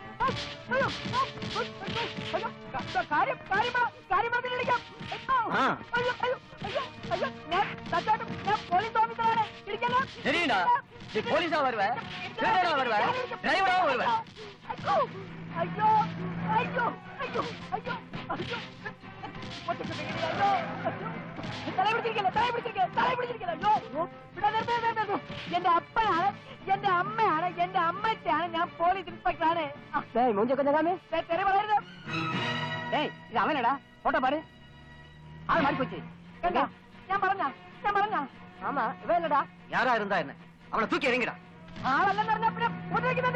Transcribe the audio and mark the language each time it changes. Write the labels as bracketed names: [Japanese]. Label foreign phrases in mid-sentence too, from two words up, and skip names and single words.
[Tamil] சரிடா, நீ போலீஸா வருவ, திருடனா வருவ, டிரைவரா வருவ. ஐயோ ஐயோ ஐயோ ஐயோ ஐயோ [Malayalam] എന്റെ അപ്പനാണ്, എന്റെ അമ്മയാണ്, എന്റെ അമ്മച്ചാണ്, ഞാൻ [English] police inspectorആണ്. [Malayalam] തെറി പറയരുത്. [Tamil] இது அவனடா, போட்டோ பாரு. ஆள் மாறி போச்சு. [Malayalam] കേട്ടാ, ഞാൻ പറഞ്ഞ [Tamil] ஆமா, இவன் இல்லடா. யாரா இருந்தா என்ன, அவனை தூக்கி எறிங்கடா. [Malayalam] ആളല്ലെന്ന് പറഞ്ഞ പിന്നെ ഉപദ്രവിക്കുന്നത്.